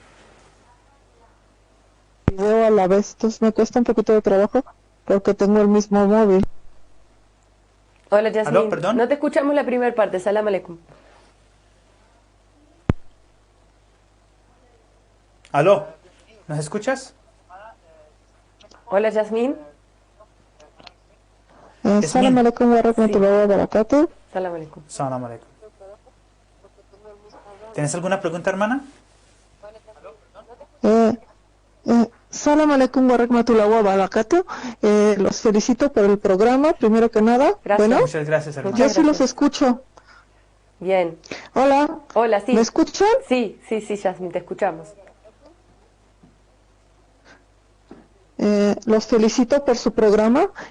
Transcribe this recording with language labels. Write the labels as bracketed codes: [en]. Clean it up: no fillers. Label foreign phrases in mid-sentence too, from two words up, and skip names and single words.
[es] Video a la vez, entonces me cuesta un poquito de trabajo porque tengo el mismo móvil. Hola, Yasmín. ¿Aló? ¿Perdón? No te escuchamos la primera parte. [ar] سلام عليكم. [es] ¿Aló? ¿Nos escuchas? Hola, Yasmín. [ar] سلام عليكم ورحمة الله وبركاته. سلام عليكم. سلام عليكم. [es] ¿Tienes alguna pregunta, hermana? [ar] سلام عليكم ورحمة الله وبركاته. [es] Los felicito por el programa, primero que nada. Gracias. Bueno, Muchas gracias, hermana. yo Muchas sí los gracias. escucho. Bien. Hola, Hola, sí. ¿me escuchan? Sí, Yasmín, te escuchamos. Los felicito por su programa.